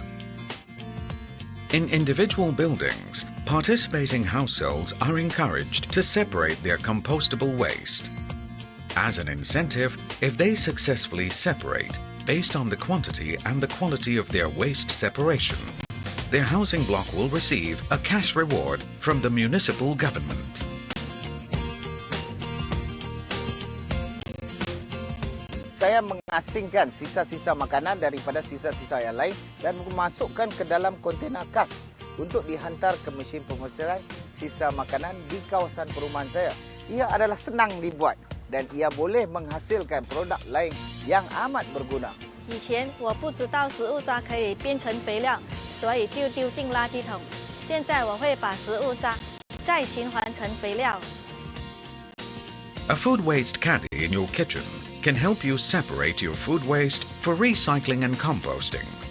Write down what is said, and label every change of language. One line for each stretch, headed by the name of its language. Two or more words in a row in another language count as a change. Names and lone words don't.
English: In individual buildings, participating households are encouraged to separate their compostable waste. As an incentive, if they successfully separate based on the quantity and the quality of their waste separation, their housing block will receive a cash reward from the municipal government.
Malay: Saya mengasingkan sisa-sisa makanan daripada sisa-sisa yang lain dan memasukkan ke dalam kontena kas untuk dihantar ke mesin pemusnahan sisa makanan di kawasan perumahan saya. Ia adalah senang dibuat dan ia boleh menghasilkan produk lain yang amat berguna.
Chinese: 以前我不知道食物渣可以变成肥料，所以就丢进垃圾桶。现在我会把食物渣再循环成肥料。
English: A food waste caddy in your kitchen can help you separate your food waste for recycling and composting.